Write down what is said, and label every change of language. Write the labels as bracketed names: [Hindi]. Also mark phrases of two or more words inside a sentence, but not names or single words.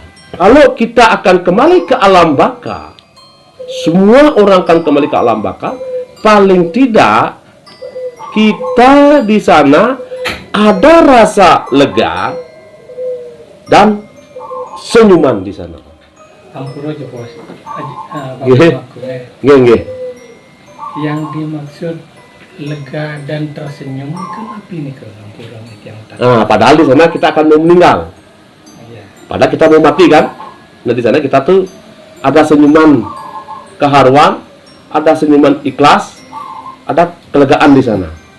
[Indonesian] Kalau kita akan kembali ke alam baka, semua orang akan kembali ke alam baka. Paling tidak kita di sana ada rasa lega dan senyuman di sana. Ampura aja bos. Nggih. Nggih. Yang dimaksud lega dan tersenyum kenapa ini ke ampura yang tadi? Nah, padahal di sana kita akan mau meninggal. Iya. Padahal kita mau mati kan? Nah, di sana kita tuh ada senyuman keharuan, ada senyuman ikhlas, ada kelegaan di sana.